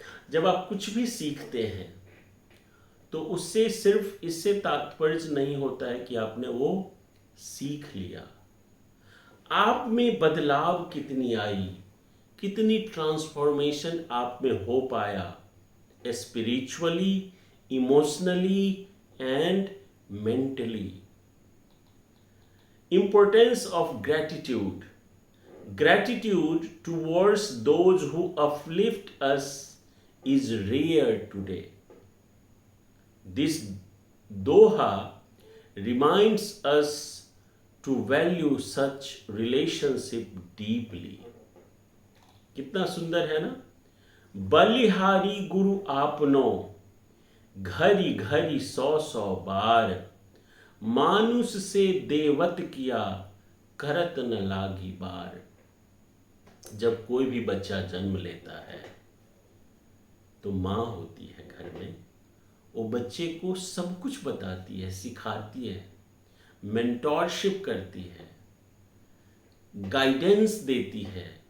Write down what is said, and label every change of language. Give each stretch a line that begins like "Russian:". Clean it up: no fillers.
Hindi: जब आप कुछ भी सीखते हैं तो उससे सिर्फ इससे तात्पर्य नहीं होता है कि आपने वो सीख लिया, आप में बदलाव कितनी आई, कितनी ट्रांसफॉर्मेशन आप में हो पाया
English: Spiritually, emotionally and mentally. Importance of gratitude. Gratitude towards those who uplift us is rare today. This doha reminds us to value such relationship deeply.
Hindi: कितना सुंदर है ना। बलिहारी गुरु आपनो, घरी घरी सौ सौ बार, मानुष से देवत किया, करत न लागी बार। जब कोई भी बच्चा जन्म लेता है तो माँ होती है घर में, वो बच्चे को सब कुछ बताती है, सिखाती है, मेंटोरशिप करती है, गाइडेंस देती है।